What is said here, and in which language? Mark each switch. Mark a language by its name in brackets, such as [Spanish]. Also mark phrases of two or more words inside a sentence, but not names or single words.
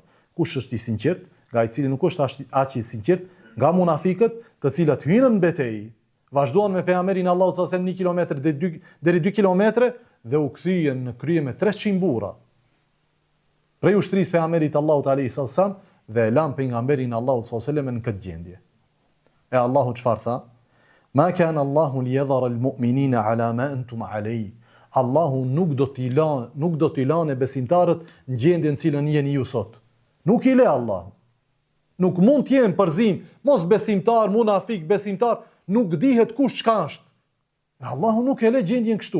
[Albanian] Kush është I sinqert, nga I cili nuk është aq I sinqert, nga munafikët, të cilët hynën në betejë, vazhduan me pejgamberin Allahu [Arabic] صلى الله عليه وسلم [Albanian] 1 kilometër deri 2 kilometra dhe u kthyen në krye me 300 burra. Prej ushtrisë pejgamberit Allahut [Arabic] عليه وسلم [Albanian] dhe lan pejgamberin Allahu [Arabic] صلى الله عليه وسلم [Albanian] në këtë gjendje. E Allahu çfarë tha? [Arabic] ما كان الله ليذر المؤمنين على ما أنتم عليه. [Albanian] Allahu nuk do t'i lanë besimtarët në gjendjen në cilën jeni ju sot. Nuk I le Allahu. Nuk mund të jenë përzim, mos besimtar, munafik, besimtar, nuk dihet kush çka është. Allahu nuk e le gjendjen kështu.